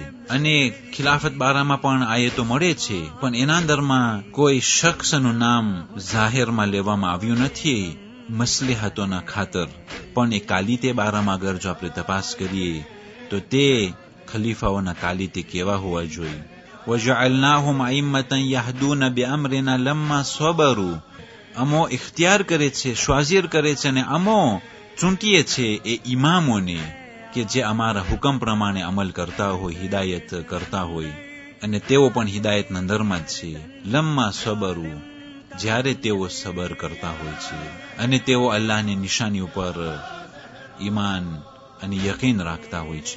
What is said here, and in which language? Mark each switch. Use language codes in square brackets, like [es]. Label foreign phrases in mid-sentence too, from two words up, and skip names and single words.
[gu] અને ખિલાફત બારામાં પણ આયતો મળે છે, પણ એના અંદરમાં કોઈ શખ્સનું નામ જાહેરમાં લેવામાં આવ્યું નથી મસલહતોના ખાતર. પણ એ કાલિતે બારામાં અગર જો આપણે તપાસ કરીએ તો તે ખલીફાઓના કાલિતે કેવા હોવા જોઈએ. [ar] وَجَعَلْنَاهُمْ أَئِمَّةً يَهْدُونَ بِأَمْرِنَا لَمَّا صَبَرُوا. [gu] અમો ઇખ્તિયાર કરે છે, શ્વાઝીર કરે છે, અને અમો ચૂંટીએ છે એ ઇમામોને કે જે અમારા હુકમ પ્રમાણે અમલ કરતા હોય, હિદાયત કરતા હોય, અને તેઓ પણ હિદાયતના અંદરમાં જ છે. [ar] لما صبروا, [gu] જ્યારે તેઓ સબર કરતા હોય છે અને તેઓ અલ્લાહની નિશાની ઉપર ઈમાન અને યકીન રાખતા હોય છે.